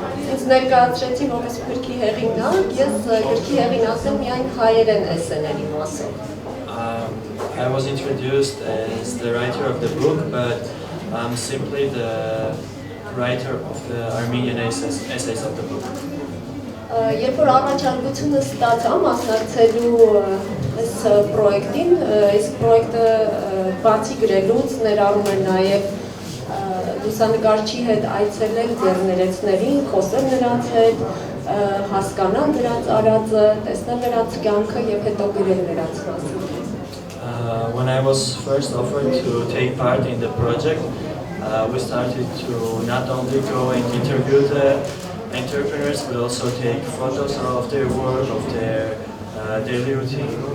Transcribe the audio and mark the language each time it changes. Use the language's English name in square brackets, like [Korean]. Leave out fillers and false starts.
[Armenian] Ինձ ներկայացրեցին որպես գրքի հեղինակ, ես գրքի հեղինակ եմ միայն հայերեն էսսեների մասով։ [English] I was introduced as the writer of the book, but I'm simply the writer of the Armenian essays of the book. [Armenian] Երբ որ առաջարկությունը ստացա մասնակցելու այս պրոյեկտին, այս պրոյեկտը բացի գրելուց ներառում էր նաև լուսանկարչի հետ այցելել ձեռներեցներին, խոսել նրանց հետ, հասկանալ նրանց արածը, տեսնել նրանց կյանքը եւ հետո գրել նրանց մասին։ [English] When I was first offered to take part in the project, we started to not only go and interview the entrepreneurs, but also take photos of their work, of their daily routine.